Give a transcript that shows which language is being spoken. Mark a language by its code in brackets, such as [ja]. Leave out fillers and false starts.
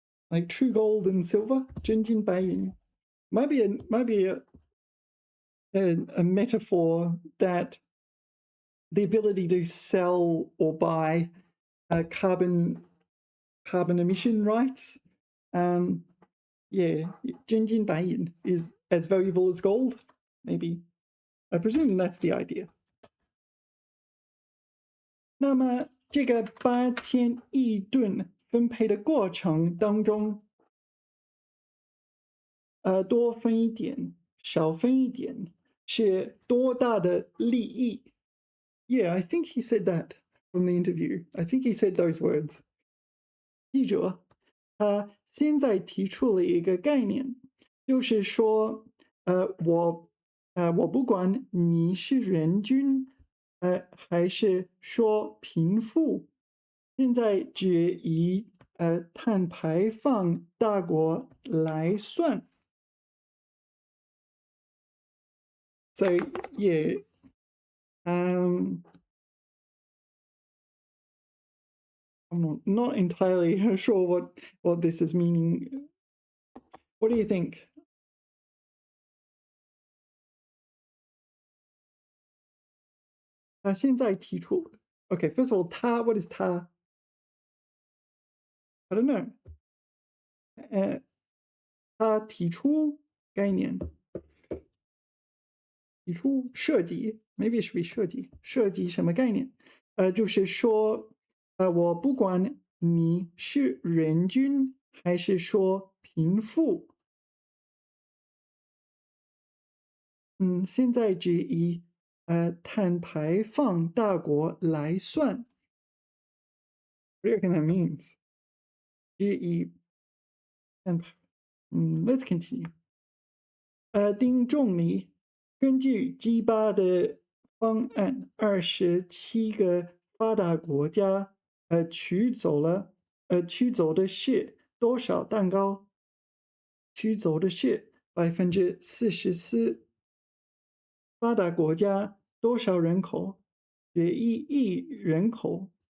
[en] Like true gold and silver, 真金白银. Might be a metaphor that the ability to sell or buy carbon emission rights. Yeah, 真金白银 is as valuable as gold, maybe. I presume that's the idea. [zh] 那么这个8000亿吨分配的过程当中，多分一点，少分一点，是多大的利益？ [en] Yeah, I think he said that from the interview. I think he said those words. [zh] 记者他现在提出了一个概念，就是说，我不管你是人均，还是说贫富，现在只以碳排放大国来算。 [en] So yeah, I'm not entirely sure what this is meaning. What do you think? [zh] 他现在提出 [en] Okay, first of all, 他 what is 他? I don't know. [zh] 他提出概念，提出设计 ， [en] maybe it should be [zh] 设计什么概念？就是说，我不管你是人均还是说贫富，现在只以碳排放大国来算。 [en] What do you reckon that means? 只以let's continue. [zh] 丁仲礼根据 G8的方案，27个发达国家取走的是多少蛋糕？取走的是44%。发达国家多少人口？1亿人口。